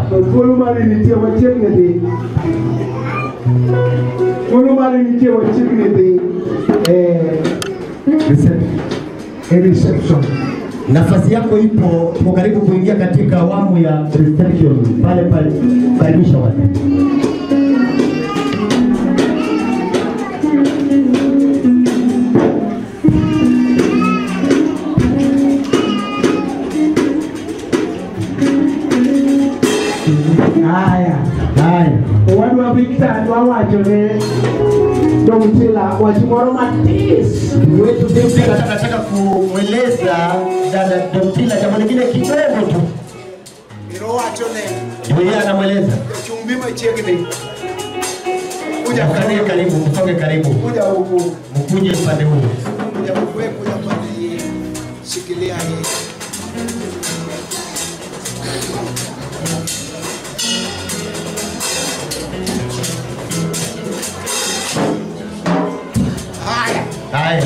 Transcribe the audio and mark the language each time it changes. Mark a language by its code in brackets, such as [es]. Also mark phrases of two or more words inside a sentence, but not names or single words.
[luo] Fulumari nitie wachiegni dhi. Fulumari nitie wachiegni dhi. [sw] Reception. Nafasi yako ipo, tuko karibu kuingia katika awamu ya reception. Pale karibisha watu. Haya. [luo] Watu wa Victor wawachone Domtila wachimoro matis. [sw] Wetu Victor anataka kumweleza dada Domtila jambo lingine kidogo tu. [luo] Iro wachone. [sw] Yeye anamweleza. [luo] Chumbi machiegni. [sw] Kuja karibu, msonge karibu. Kuja huku. Mkuje upande huu. Kuja kuja pande hii. Shikilia hii. Haya.